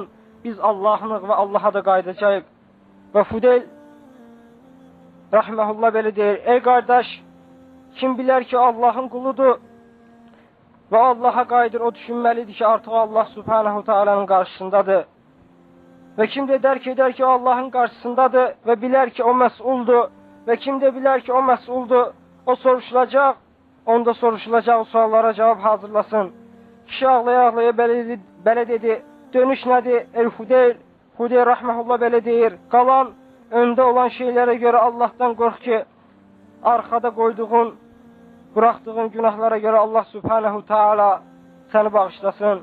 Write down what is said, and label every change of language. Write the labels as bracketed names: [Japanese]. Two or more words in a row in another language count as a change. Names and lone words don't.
[Azerbaijani] Biz Allah'ınıq və Allah'a da qayıdacağıq. Və Fudeyl rahiməhullah belə deyir, ey qardaş, kim bilər ki Allah'ın quludur və Allah'a qayıdır, o düşünməlidir ki artıq Allah subhanahu taala'nın qarşısındadır. Və kim də dərk edər ki Allah'ın qarşısındadır və bilər ki o məsuldur ve kim de bilər ki o məsuldur, o soruşulacaq, onda soruşulacaq suallara cavab hazırlasın. Kişi ağlaya-ağlaya belə dedi, dönüş nədir? Hudeyr rəhməhullah belə deyir, qalan öndə olan şeylərə görə Allahdan qorx ki, arkada qoyduğun, bıraxdığın günahlara görə Allah subhanahu ta'ala səni bağışlasın.